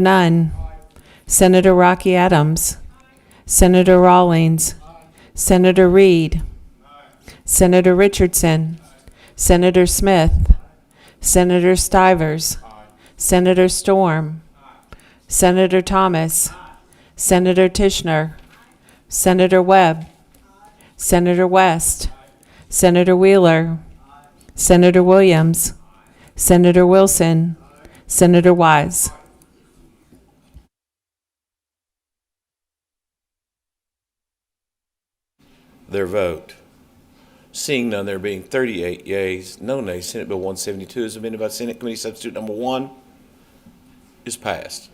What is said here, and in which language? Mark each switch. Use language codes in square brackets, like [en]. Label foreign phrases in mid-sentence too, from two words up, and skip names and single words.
[en] Nunn, Senator Rocky Adams, Senator Rawlings, Senator Reed, Senator Richardson, Senator Smith, Senator Stivers, Senator Storm, Senator Thomas, Senator Tishner, Senator Webb, Senator West, Senator Wheeler, Senator Williams, Senator Wilson, Senator Wise. Their vote. Seeing none, there being 38 yeas, no nays, Senate Bill 172 as amended by Senate Committee Substitute Number 1 is passed.